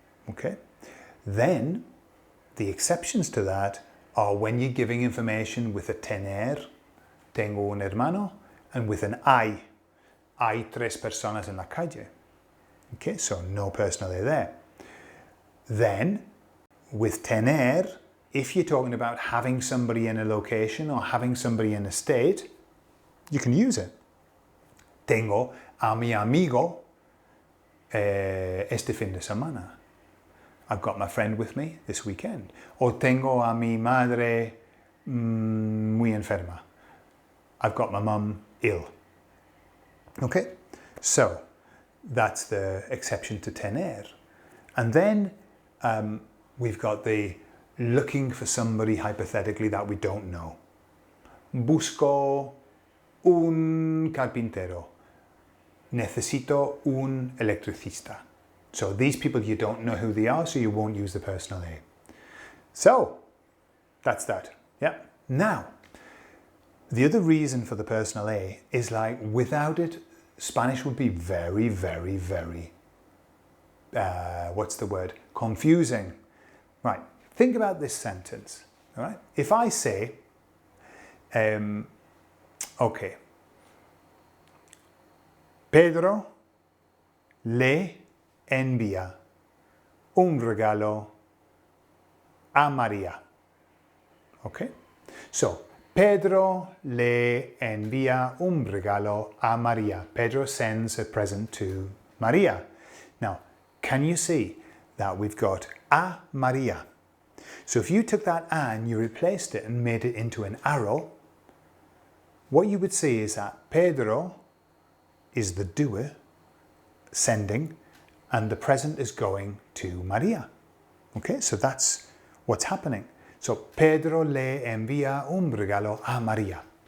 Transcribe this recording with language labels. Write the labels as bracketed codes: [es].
[en] Okay? Then, the exceptions to that are when you're giving information with a tener, [es] tengo un hermano, [en] and with an [es] hay 3 personas en la calle. [en] Okay, so no personal A there. Then, with tener, if you're talking about having somebody in a location or having somebody in a state, you can use it. [es] Tengo a mi amigo este fin de semana. [en] I've got my friend with me this weekend. [es] O tengo a mi madre muy enferma. [en] I've got my mum ill. Okay, so that's the exception to tener. And then we've got the looking for somebody hypothetically that we don't know. [es] Busco un carpintero. Necesito un electricista. [en] So these people, you don't know who they are, so you won't use the personal A. So that's that. Yeah. Now, the other reason for the personal A is like without it, Spanish would be very, very, very, what's the word? Confusing. Right. Think about this sentence. All right. If I say, okay, [es] Pedro le envía un regalo a María. [en] Okay? So, [es] Pedro le envía un regalo a María. [en] Pedro sends a present to María. Now, can you see that we've got a María? So if you took that a and you replaced it and made it into an arrow, what you would see is that Pedro is the doer, sending, and the present is going to Maria. Okay, so that's what's happening. [es] So Pedro le envía un regalo a María.